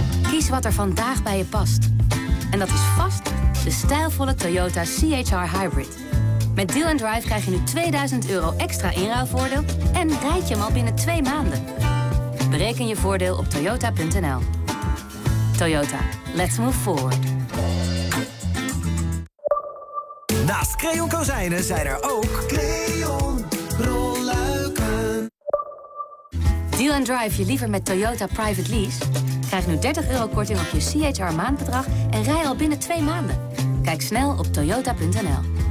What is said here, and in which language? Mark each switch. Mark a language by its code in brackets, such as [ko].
[nl] Kies wat er vandaag bij je past. En dat is vast de stijlvolle Toyota CHR Hybrid. Met Deal & Drive krijg je nu €2000 extra inruilvoordeel en rijd je hem al binnen 2 maanden. Bereken je voordeel op toyota.nl. [en] Toyota, let's move forward. [nl] Naast Crayon kozijnen zijn er ook Crayon rolluiken. Deal & Drive je liever met Toyota Private Lease? Krijg nu €30 korting op je CHR maandbedrag en rij al binnen 2 maanden. Kijk snel op toyota.nl.